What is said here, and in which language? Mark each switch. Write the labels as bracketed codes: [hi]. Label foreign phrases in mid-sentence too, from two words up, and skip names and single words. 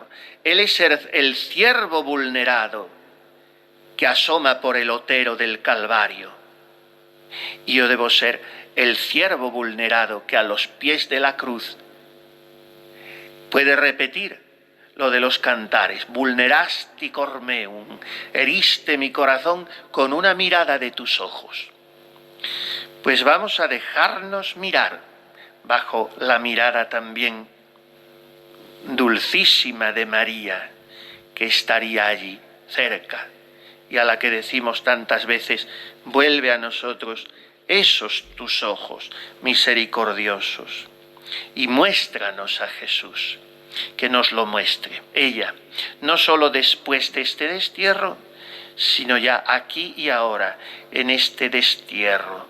[es] Él es el ciervo vulnerado que asoma por el otero del Calvario. Y yo debo ser el ciervo vulnerado que a los pies de la cruz puede repetir lo de los cantares. [la] Vulnerasti cor meum, [es] heriste mi corazón con una mirada de tus ojos. Pues vamos a dejarnos mirar bajo la mirada también dulcísima de María, que estaría allí cerca y a la que decimos tantas veces: vuelve a nosotros esos tus ojos misericordiosos y muéstranos a Jesús, que nos lo muestre ella, no solo después de este destierro, sino ya aquí y ahora, en este destierro.